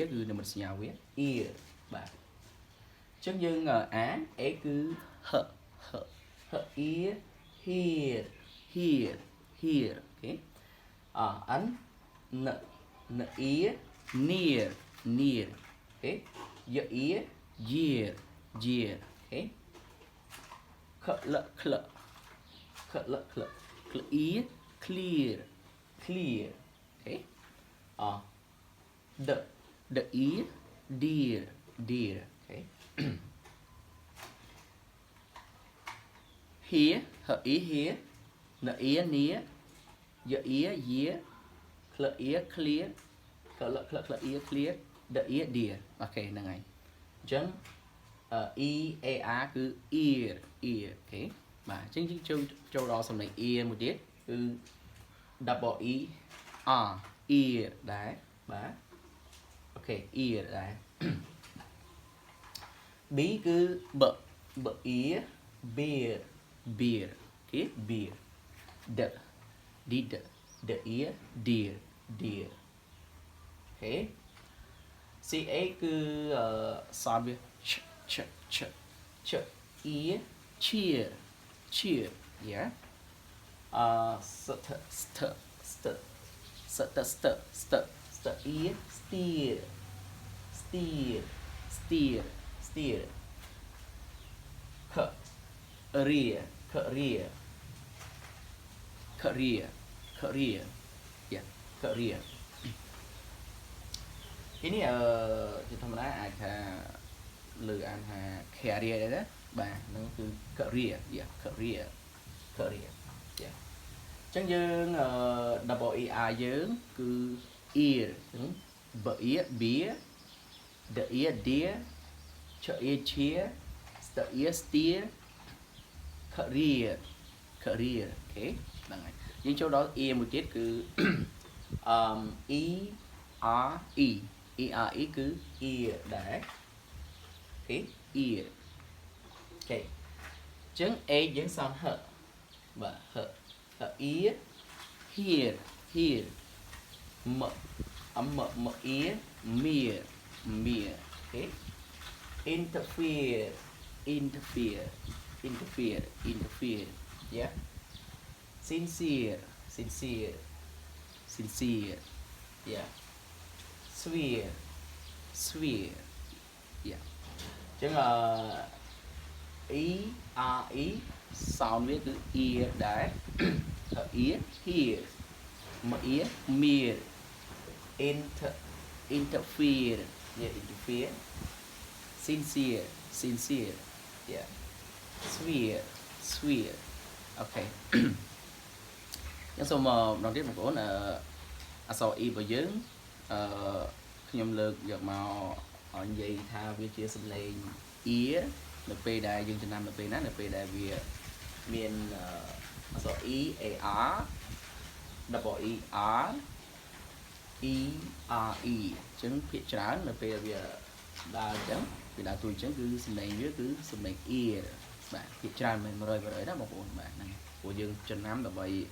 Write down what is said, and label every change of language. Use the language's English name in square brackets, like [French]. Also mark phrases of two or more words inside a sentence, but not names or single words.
[Khmer] គឺនិមិត្តសញ្ញាវា ear បាទអញ្ចឹងយើងអាន A គឺ [English] h ear here [Khmer] អូខេN [English] n ear near [Khmer] អូខេ [English] y ear year [Khmer] អូខេ [English] cl ear clear [Khmer] អូខេ [English] the ear dear [Khmer] អូខេ [English] here her ear here the ear near your ear year cl ear clear cl ear clear the ear dear [Khmer] អូខេហ្នឹងហើយអញ្ចឹង E A R គឺ ear អូខេបាទអញ្ចឹងយើងចូលដល់សំឡេង ear មួយទៀតគឺ [English] double E R ear [Khmer] ដែរបាទអូខេ ear ដែរ B គឺ [English] b ear beer [Khmer] អូខេ [English] beer the ear dear [Khmer] អូខេ C A គឺsound វា [English] ch ear cheer yeah st ear steer career yeah career [Khmer] ទីនេះជាធម្មតាអាចថាលើ អានថា career ដែរណាបាទហ្នឹងគឺ [English] career yeah career yeah [Khmer] អញ្ចឹងយើង [English] double ER [Khmer] យើងគឺ ear អញ្ចឹង [English] ear beer the ear dear ear cheer the ear steer career [Khmer] អូខេហ្នឹងហើយយើងចូលដល់ ear មួយទៀតគឺ E R E គឺ ear ដែរអូខេ ear អូខេអញ្ចឹង A យើងសង h បាទ [English] h ear here m ear mere [Khmer] អូខេ [English] interfere yeah sincere yeah sphere yeah [Khmer] អញ្ចឹង E R E sound វាគឺ ear ដែរ [English] ear here m ear mere interfere yeah interfere sincere yeah sphere okay [Khmer] ยังសូមម្ដងទៀតបងប្អូនអក្សរ E របស់យើងខ្ញុំលើកយកមកនិយាយ ថាវាជាសំឡេង ear នៅពេលដែលយើងចំណាំនៅពេលណានៅពេលដែលវាមានអក្សរ E A R [English] double E R [Khmer] E R E អញ្ចឹងភាគច្រើននៅពេលវាដើរអញ្ចឹងវាដើរទួយអញ្ចឹងគឺសំឡេងវាគឺសំឡេង ear បាទភាគច្រើនមិន 100% ណាបងប្អូនបាទហ្នឹងព្រោះយើងចំណាំដើម្បី